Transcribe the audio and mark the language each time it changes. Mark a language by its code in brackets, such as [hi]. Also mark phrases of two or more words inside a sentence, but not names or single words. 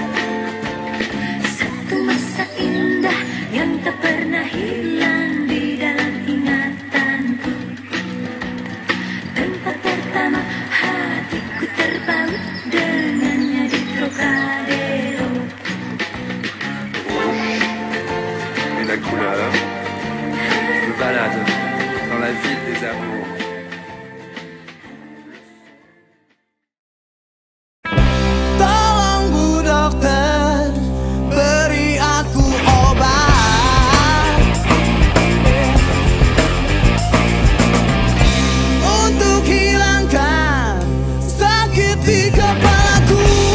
[id] Satu masa indah yang tak pernah hilang di dalam ingatanku. Tempat pertama hatiku terpaut dengannya di Trocadero. [fr] Et la couleur, je me balade dans la ville des amours. [id] Tolong Bu Dokter, beri aku obat untuk hilangkan sakit di kepalaku.